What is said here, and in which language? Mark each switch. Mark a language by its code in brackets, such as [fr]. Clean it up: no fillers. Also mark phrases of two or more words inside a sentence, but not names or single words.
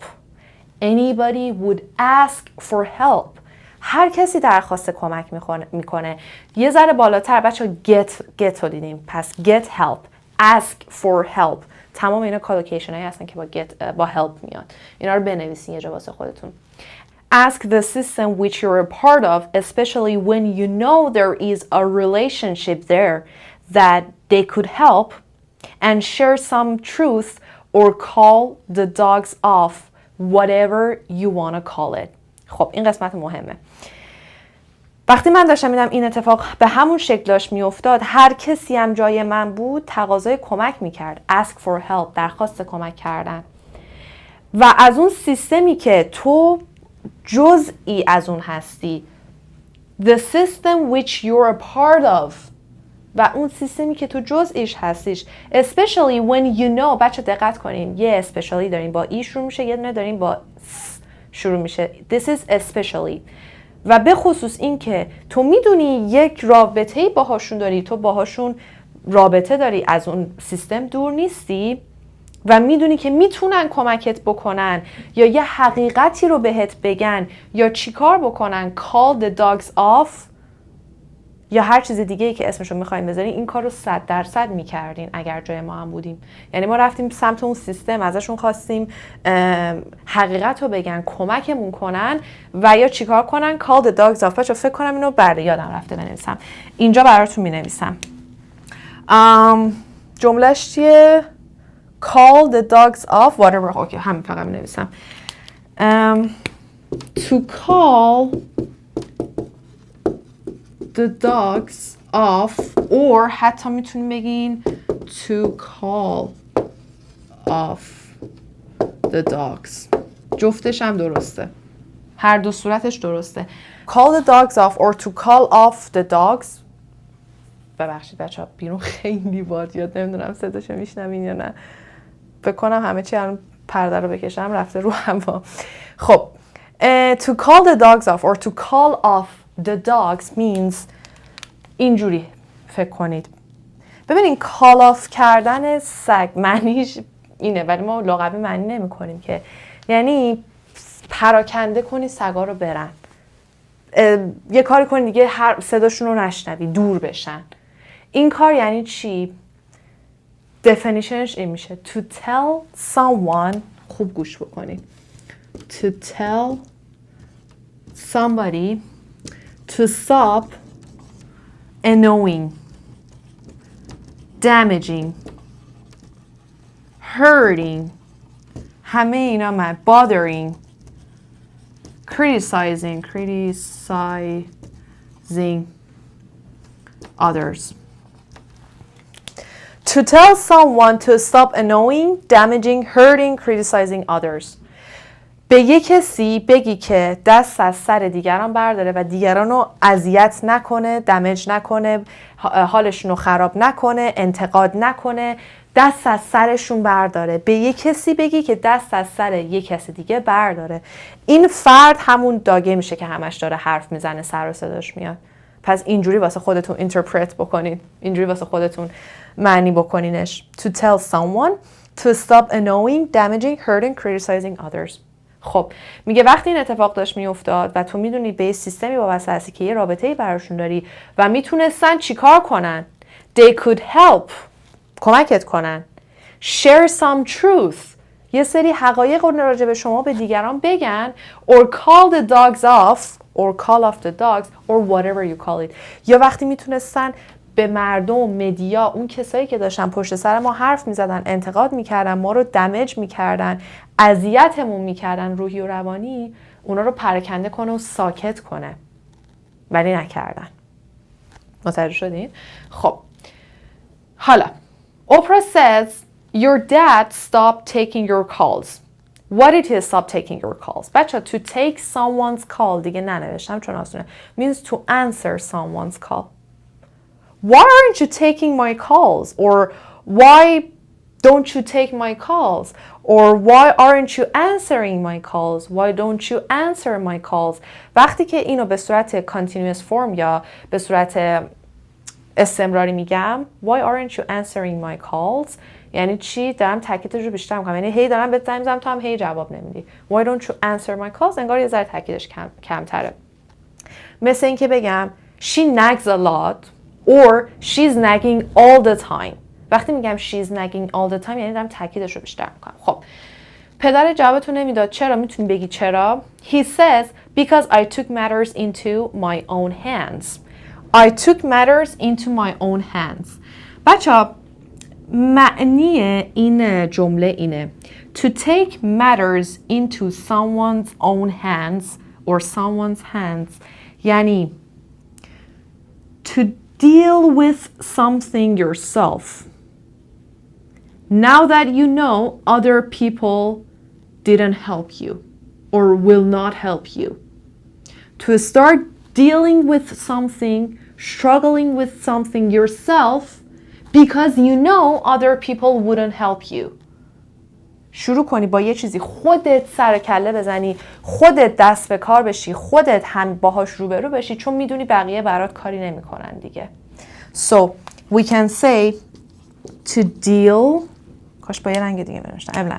[en] Anybody would ask for help. [fa] هر کسی درخواست کمک میکنه. یه ذره بالاتر بچه get رو دیدیم. پس [en] get help. Ask for help. [fa] تمام اینا کالوکیشن هایی هستن که با help میاد. اینا رو بنویسین یه جا واسه خودتون. [en] Ask the system which you're a part of, especially when you know there is a relationship there that they could help, and share some truth or call the dogs off whatever you wanna call it. [fa] خب این قسمت مهمه. وقتی من داشتم میدم این اتفاق به همون شکل داشت میافتاد، هر کسی هم جای من بود تقاضای کمک میکرد. [en] ask for help، [fa] درخواست کمک کردن. و از اون سیستمی که تو جزئی از اون هستی، [en] the system which you're a part of، [fa] و اون سیستمی که تو جزئیش هستیش، [en] especially when you know. [fa] بچه دقت کنین، یه especially داریم با ای شروع میشه، یه دونه داریم با س شروع میشه. [en] this is especially. [fa] و به خصوص این که تو میدونی یک رابطه‌ای باهاشون داری، تو باهاشون رابطه داری، از اون سیستم دور نیستی و میدونی که میتونن کمکت بکنن یا یه حقیقتی رو بهت بگن یا چیکار بکنن. [en] call the dogs off [fa] یا هر چیز دیگه‌ای که اسمشو می‌خوایم بذارین، این کار رو 100% می‌کردین اگر جای ما هم بودیم. یعنی ما رفتیم سمت اون سیستم، ازشون خواستیم حقیقت رو بگن، کمکمون کنن و یا چیکار کنن. [en] call the dogs off. [fa] بچه‌ها فکر کنم اینو بله یادم رفته بنویسم. اینجا براتون می‌نویسم. جمله‌اش چیه؟ [en] call the dogs off whatever. [fa] اوکی همین فقط می‌نویسم. [en] to call the dogs off or [fa] حتی میتونیم بگین [en] to call off the dogs. [fa] جفتش هم درسته، هر دو صورتش درسته. [en] call the dogs off or to call off the dogs. [fa] ببخشید بچه ها بیرون خیلی باد یاد، نمیدونم صداشو میشنوین یا نه. فکر کنم همه چی الان پرده رو بکشم رفته رو هوا. [en] خب to call the dogs off or to call off the dogs means [fa] اینجوری فکر کنید. ببینید [en] call off [fa] کردن سگ معنیش اینه، ولی ما لغوی معنی نمی کنیم که یعنی پراکنده کنی سگا رو برن، یه کاری کنی دیگه هر صداشون رو نشنوی، دور بشن. این کار یعنی چی؟ definitionش این میشه [en] to tell someone. [fa] خوب گوش بکنید. [en] to tell somebody to stop annoying, damaging, hurting، [fa] همه اینا من [en] bothering, criticizing others. To tell someone to stop annoying, damaging, hurting, criticizing others. [fa] به یک کسی بگی که دست از سر دیگران برداره و دیگران رو اذیت نکنه، دمیج نکنه، حالشون رو خراب نکنه، انتقاد نکنه، دست از سرشون برداره. به یک کسی بگی که دست از سر یک کسی دیگه برداره. این فرد همون داگه میشه که همش داره حرف میزنه، سر و صداش میاد. پس اینجوری واسه خودتون اینترپرت بکنید، اینجوری واسه خودتون معنی بکنینش. To tell someone to stop annoying, damaging, hurting, criticizing others. خب میگه وقتی این اتفاق داشت میافتاد و تو میدونی به سیستمی وابسته هستی که یه رابطه‌ای براشون داری و میتونستن چیکار کنن. [en] They could help، [fa] کمکت کنن. [en] Share some truth، [fa] یه سری حقایق رو راجع به شما به دیگران بگن. [en] Or call the dogs off or call off the dogs or whatever you call it. [fa] یا وقتی میتونستن به مردم، مدیا، اون کسایی که داشتن پشت سر ما حرف میزدن، انتقاد میکردن، ما رو دمیج میکردن، اذیتمون میکردن روحی و روانی، اونا رو پراکنده کنه و ساکت کنه، ولی نکردن. متوجه شدین؟ خب حالا [en] Oprah says your dad stopped taking your calls. What did he stop taking your calls? بچه to take someone's call [fa] دیگه ننوشتم چون آسونه [en] means to answer someone's call. Why aren't you taking my calls? Or why don't you take my calls? Or why aren't you answering my calls? Why don't you answer my calls? [fa] وقتی که اینو به صورت [en] continuous form [fa] یا به صورت استمراری میگم [en] why aren't you answering my calls [fa] یعنی چی؟ دارم تاکیدش رو بیشتر میکنم، یعنی هی دارم بهت زنگ میزنم تو هم هی جواب نمیدی. [en] Why don't you answer my calls؟ [fa] انگار یه ذره تاکیدش کمتره. مثل این که بگم [en] she nags a lot or she's nagging all the time. [fa] وقتی میگم [en] she's nagging all the time [fa] یعنی دارم تاکیدش رو بیشتر میکنم. خب پدر جوابتون نمیداد. چرا؟ میتونی بگی چرا. [en] He says because I took matters into my own hands. I took matters into my own hands. [fa] بچه‌ها معنی این جمله اینه [en] to take matters into someone's own hands or someone's hands یعنی to deal with something yourself now that you know other people didn't help you or will not help you. To start dealing with something, struggling with something yourself because you know other people wouldn't help you. [fa] شروع کنی با یه چیزی خودت سر کله بزنی، خودت دست به کار بشی، خودت هم باهاش روبرو بشی چون میدونی بقیه برات کاری نمی‌کنن دیگه. [en] So we can say to deal [fa] کاش با یه رنگ دیگه بنوشتم.